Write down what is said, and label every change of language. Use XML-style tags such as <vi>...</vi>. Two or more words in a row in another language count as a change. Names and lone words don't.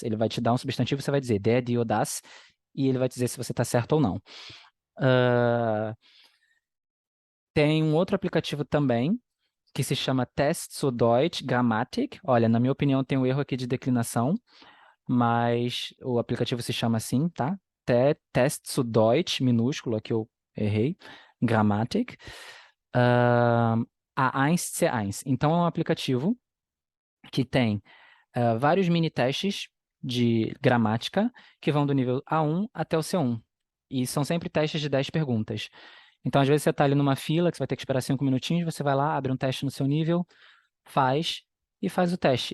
<pt>Ele vai te dar um substantivo, você vai dizer DAD ou Das, e ele vai dizer se você está certo ou não. Tem um outro aplicativo também, que se chama Test zu Deutsch Grammatik. Olha, na minha opinião, tem um erro aqui de declinação, mas o aplicativo se chama assim, tá? Test zu Deutsch, minúsculo, aqui eu errei, Grammatik. A1C1. Então, é um aplicativo que tem vários mini testes de gramática que vão do nível A1 até o C1. E são sempre testes de 10 perguntas. Então, às vezes, você está ali numa fila, que você vai ter que esperar 5 minutinhos, você vai lá, abre um teste no seu nível, faz e faz o teste.</pt>